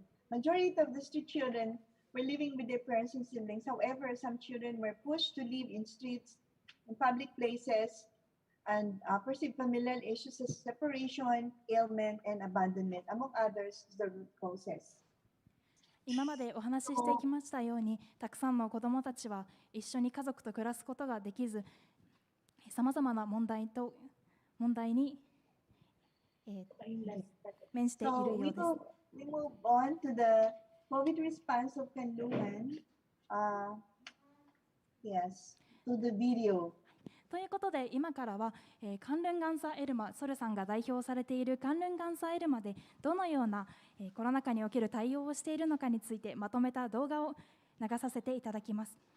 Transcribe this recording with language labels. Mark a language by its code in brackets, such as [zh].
[en] Majority of the street children were living with their parents and siblings. However, some children were pushed to live in streets, in public places, and perceived familial issues as separation, ailment, and abandonment, among others, the root causes. [ja] 今までお話ししてきましたように、たくさんの子どもたちは一緒に家族と暮らすことができず、さまざまな問題に、面しているようです。 [en] We move on to the COVID response of Kanlungan. Yes, to the video. [ja] ということで、今からは、カンルンガンサエルマ、ソルさんが代表されているカンルンガンサエルマでどのような、コロナ禍における対応をしているのかについてまとめた動画を流させていただきます。